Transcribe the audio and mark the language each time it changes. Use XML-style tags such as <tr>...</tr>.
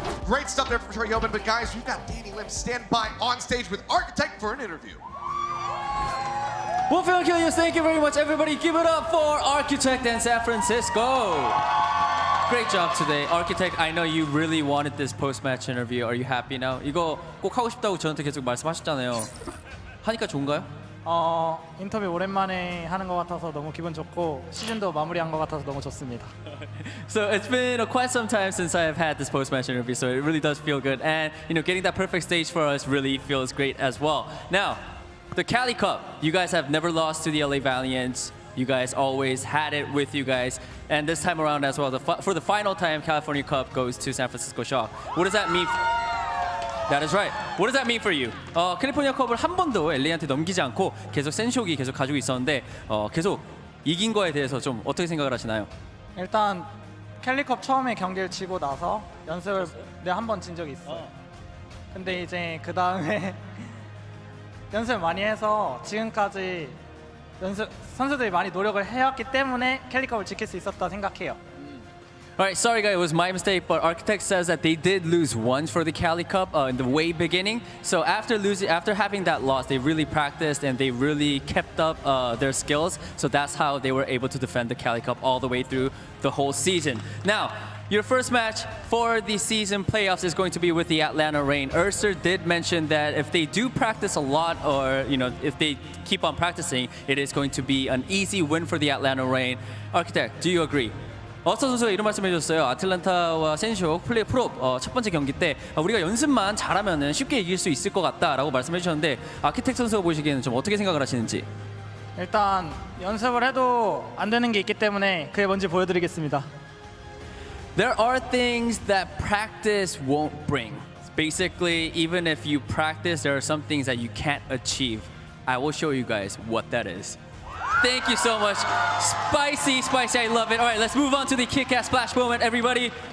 <en>Great stuff there from Troy Yeoman, but guys, we've got Danny Lim stand by on stage with Architect for an interview. Well, Ilios, thank you very much. Everybody give it up for Architect and San Francisco. Great job today. Architect, I know you really wanted this post-match interview. Are you happy now?</en> <ko>이거 꼭 하고 싶다고 저한테 계속 말씀하셨잖아요. 하니까 좋은가요? 인터뷰 오랜만에 하는 것 같아서 너무 기분 좋고 시즌도 마무리한 것 같아서 너무 좋습니다.</ko> <en>So it's been quite some time since I've had this post-match interview, so it really does feel good. And you know, getting that perfect stage for us really feels great as well. Now, the Cali Cup, you guys have never lost to the LA Valiant. You guys always had it with you guys. And this time around as well, for the final time, California Cup goes to San Francisco Shock. What does that mean? That is right. What does that mean for you?</en> <ko>캘리포니아 컵을 한 번도 LA한테 넘기지 않고 계속 센쇼기 계속 가지고 있었는데 계속 이긴 거에 대해서 좀 어떻게 생각을 하시나요? 일단 캘리컵 처음에 경기를 치고 나서 연습을 내가 한 번 진 적이 있어. 근데 이제 그 다음에 연습을 많이 해서 지금까지 선수들이 많이 노력을 해왔기 때문에 캘리컵을 지킬 수 있었다 생각해요.</ko> <en>Alright, sorry guys, it was my mistake, but Architect says that they did lose once for the Cali Cup in the way beginning. So after having that loss, they really practiced and they really kept up their skills. So that's how they were able to defend the Cali Cup all the way through the whole season. Now, your first match for the season playoffs is going to be with the Atlanta Reign. Urster did mention that if they do practice a lot, or if they keep on practicing, it is going to be an easy win for the Atlanta Reign. Architect, do you agree?</en> <ko>어스터 선수가 이런 말씀해 주셨어요. 아틀란타와 센쇼 플레이 프롭 첫 번째 경기 때 우리가 연습만 잘하면 쉽게 이길 수 있을 것 같다라고 말씀해 주셨는데 아키텍 선수가 보시기에는 좀 어떻게 생각을 하시는지. 일단 연습을 해도 안 되는 게 있기 때문에 그게 뭔지 보여드리겠습니다.</ko> <en>There are things that practice won't bring. Basically, even if you practice, there are some things that you can't achieve. I will show you guys what that is. Thank you so much. Spicy, I love it. All right, let's move on to the kick-ass splash moment, everybody.</en>